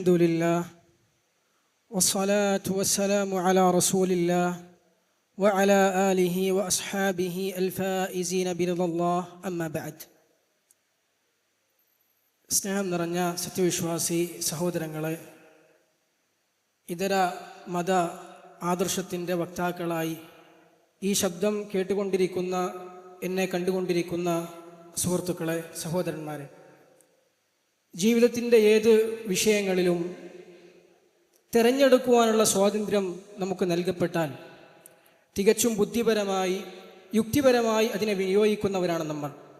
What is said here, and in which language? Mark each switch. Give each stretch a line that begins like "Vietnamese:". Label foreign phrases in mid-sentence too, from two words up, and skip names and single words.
Arabic: الحمد لله والصلاة والسلام على رسول الله وعلى آله وأصحابه الفائزين برضا الله أما بعد.
Malayalam: സ്നേഹം നിറഞ്ഞ സത്യവിശ്വാസി സഹോദരങ്ങളെ, ഇതര മത ആദർശത്തിൻ്റെ വക്താക്കളായി ഈ ശബ്ദം കേട്ടുകൊണ്ടിരിക്കുന്ന, എന്നെ കണ്ടുകൊണ്ടിരിക്കുന്ന സുഹൃത്തുക്കളെ, സഹോദരന്മാരെ, ജീവിതത്തിൻ്റെ ഏത് വിഷയങ്ങളിലും തിരഞ്ഞെടുക്കുവാനുള്ള സ്വാതന്ത്ര്യം നമുക്ക് നൽകപ്പെട്ടാൽ തികച്ചും ബുദ്ധിപരമായി, യുക്തിപരമായി അതിനെ വിനിയോഗിക്കുന്നവരാണ് നമ്മൾ.